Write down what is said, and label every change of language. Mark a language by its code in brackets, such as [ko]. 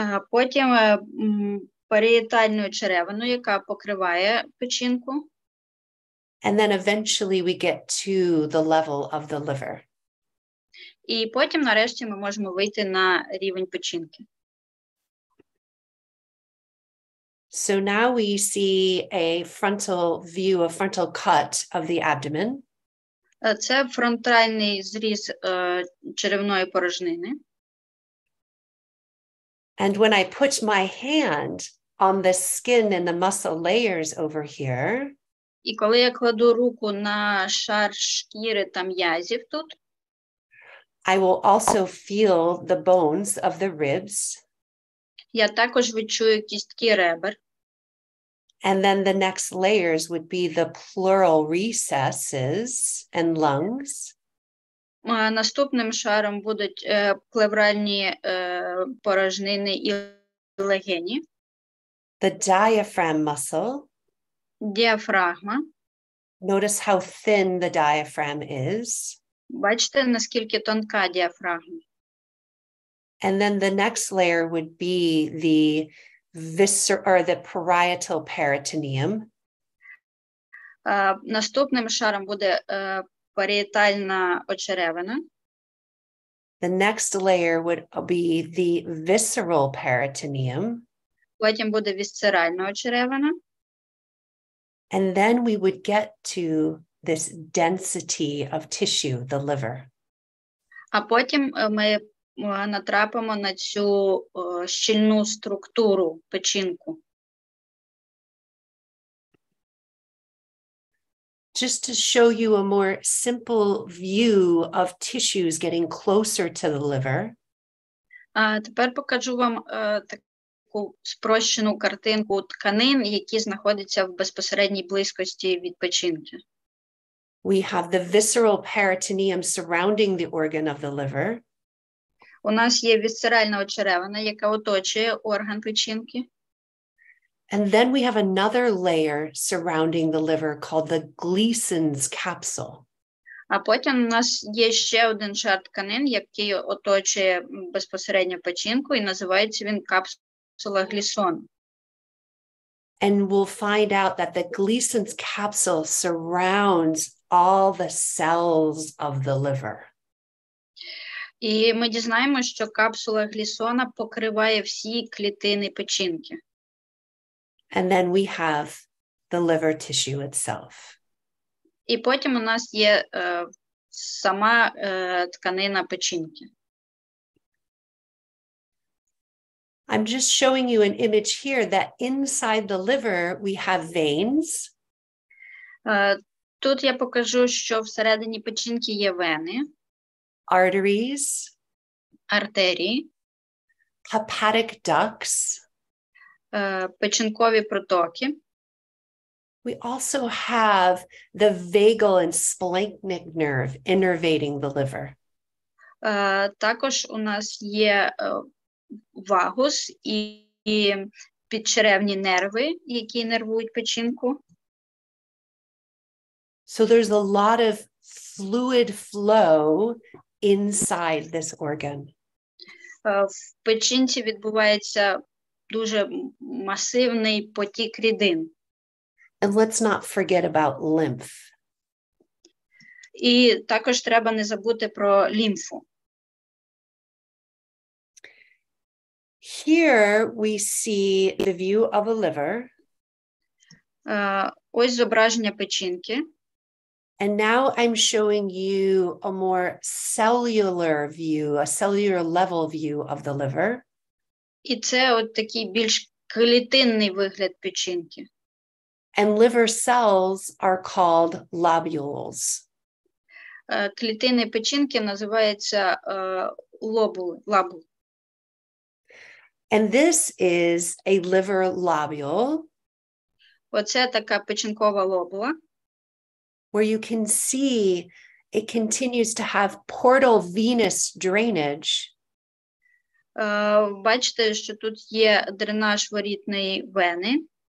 [uk] Потім парієтальну черевину, яка покриває печінку. [en] And then eventually we get to the level of the liver. [uk] І потім, нарешті, ми можемо вийти на рівень печінки. [en] So now we see a frontal view, a frontal cut of the abdomen. [uk] Це фронтальний зріз черевної порожнини. [en] And when I put my hand on the skin and the muscle layers over here, [uk] і коли я кладу руку на шар шкіри та м'язів тут, [en] I will also feel the bones of the ribs. [uk] Я також відчую кістки ребер. [en] And then the next layers would be the pleural recesses and lungs. [uk] Наступним шаром будуть плевральні порожнини і легені. [en] The diaphragm muscle. [uk] Діафрагма. [en] Notice how thin the diaphragm is. [uk] Бачите, наскільки тонка діафрагма. [en] And then the next layer would be the the parietal peritoneum. [uk] Наступним шаром буде парієтальна очеревина. [en] The next layer would be the visceral peritoneum. [uk] Потім буде вісцеральна очеревина. [en] And then we would get to this density of tissue, the liver. [uk] А потім ми натрапимо на цю щільну структуру печінку. [en] Just to show you a more simple view of tissues getting closer to the liver. [uk] Тепер покажу вам таку спрощену картинку тканин, які знаходяться в безпосередній близькості від печінки. [en] We have the visceral peritoneum surrounding the organ of the liver. [uk] У нас є вісцеральна очеревина, яка оточує орган печінки. [en] And then we have another layer surrounding the liver called the Gleason's capsule. [uk] А потім у нас є ще один шар тканин, який оточує безпосередньо печінку, і називається він капсула Глісона. [en] And we'll find out that the Gleason's capsule surrounds all the cells of the liver. [uk] І ми дізнаємося, що капсула Глісона покриває всі клітини печінки. [en] And then we have the liver tissue itself. [uk] І потім у нас є сама тканина печінки. [en] I'm just showing you an image here that inside the liver we have veins. [uk] Тут я покажу, що всередині печінки є вени, [en] arteries, [uk] артерії, [en] hepatic ducts. [uk] печінкові протоки. [en] We also have the vagal and splanchnic nerve innervating the liver. [uk] Також у нас є вагус і підчеревні нерви, які нервують печінку. [en] So there's a lot of fluid flow inside this organ. [uk] В печінці відбувається дуже масивний потік рідин. [en] And let's not forget about lymph. [uk] І також треба не забути про лімфу. [en] Here we see the view of a liver. [uk] Ось зображення печінки. [en] And now I'm showing you a more cellular view, a cellular level view of the liver. [uk] І це от такий більш клітинний вигляд печінки. [en] And liver cells are called lobules. [uk] Клітини печінки називаються лобули. [en] And this is a liver lobule. [uk] Оце така печінкова лобула. [en] Where you can see it continues to have portal venous drainage. [uk] Бачите, що тут є дренаж ворітної вени.